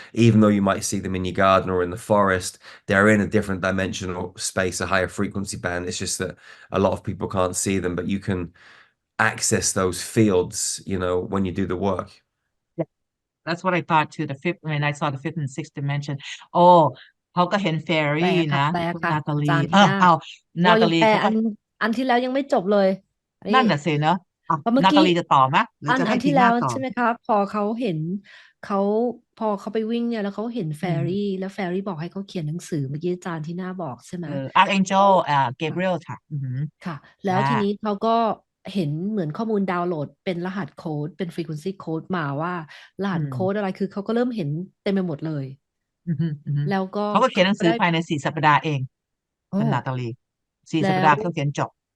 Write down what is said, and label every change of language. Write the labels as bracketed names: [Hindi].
[English] Even though you might see them in your garden or in the forest, they're in a different dimensional space, a higher frequency band. It's just that a lot of people can't see them, but you can access those fields, you know, when you do the work. That's what I thought too. When I saw the fifth and sixth dimension. [Thai] Oh, เขาก็เห็น fairy นะคุณนาตาลีเอานาตาลีเขาก็ อันที่แล้วยังไม่จบเลย นั่นน่ะสิเนาะนาตาลีจะต่อไหมหรือจะให้ทีหน้าต่อ ใช่ไหมคะพอเขาเห็นเขาพอเขาไปวิ่งเนี่ยแล้วเขาเห็นแฟรี่แล้วแฟรี่บอกให้เขาเขียนหนังสือเมื่อกี้อาจารย์ที่หน้าบอกใช่ไหม Archangel Gabriel ค่ะ ค่ะแล้วทีนี้เขาก็เห็นเหมือนข้อมูลดาวน์โหลดเป็นรหัสโค้ดเป็น frequency code มาว่ารหัสโค้ดอะไรคือเขาก็เริ่มเห็นเต็มไปหมดเลยแล้วก็ เขาก็เขียนหนังสือภายใน4 สัปดาห์เองคุณนาตาลี4 สัปดาห์เขาเขียนจบ